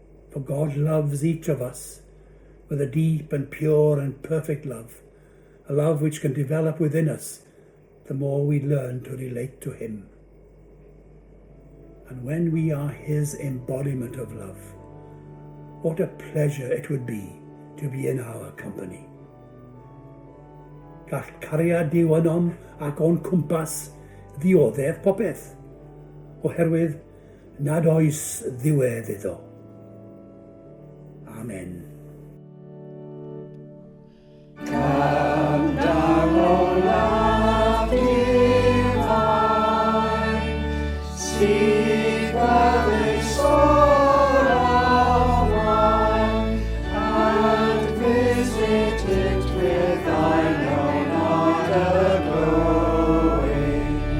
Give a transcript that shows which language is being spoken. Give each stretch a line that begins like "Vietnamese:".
English: For God loves each of us with a deep and pure and perfect love, a love which can develop within us the more we learn to relate to him. And when we are his embodiment of love, what a pleasure it would be to be in our company.
Welsh: Gall cariad Duw ynom ac o'n cwmpas ddioddef popeth, oherwydd nad oes ddiwedd iddo. Amen.
English: Come down, O love divine, seek the soul of one, and visit it with thine own heart glowing.